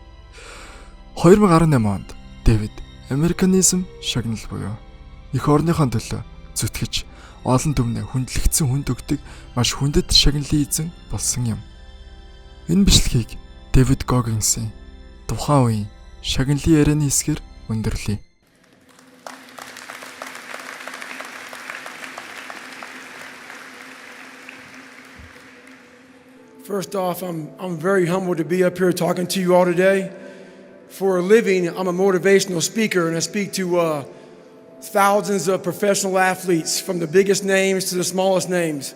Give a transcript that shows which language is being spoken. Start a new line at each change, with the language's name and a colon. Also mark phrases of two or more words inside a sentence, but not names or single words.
Mongolian: 2018 онд Дэвид Американизм шагнал буюу эх орныхон төлөө зүтгэж олон түмнээ хүндлэгдсэн хүнд өгдөг маш хүндэт шагналын эзэн болсон юм. Энэ бичлэгийг Дэвид Гоггинсын тухайн үеийн шагналын ярианы хэсгээр өндөрлөе.
English: First off, I'm very humbled to be up here talking to you all today. For a living, I'm a motivational speaker, and I speak to thousands of professional athletes, from the biggest names to the smallest names.